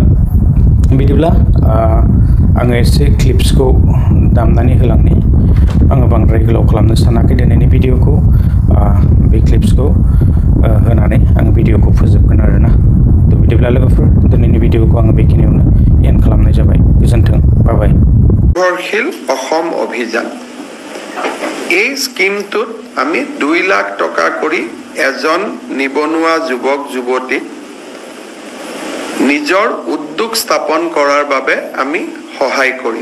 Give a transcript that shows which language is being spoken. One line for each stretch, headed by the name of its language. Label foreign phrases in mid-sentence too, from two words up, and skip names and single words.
Bodo: बिदिब्ला आङो एसे क्लिप्सखौ दामनानै होलांनि। आङो बांद्राय गोलाव खालामनो सानाखै दिनैनि भिडिअखौ। बे क्लिप्सखौ होनानै आङो भिडिअखौ फोजोबगोन आरोना। बिदिब्ला लोगोफोर दिनैनि भिडिअखौ आङो बेखिनियावनो एन्ड खालामनाय जाबाय। गोजोन्थों, बाय।
Assamese: নিৰ্ভৰশীল অসম অভিযান এই স্কিমটোত আমি 2 লাখ টকা কৰি এজন নিবনুৱা যুৱক যুৱতীক নিজৰ উদ্যোগ স্থাপন কৰাৰ বাবে আমি সহায় কৰিম।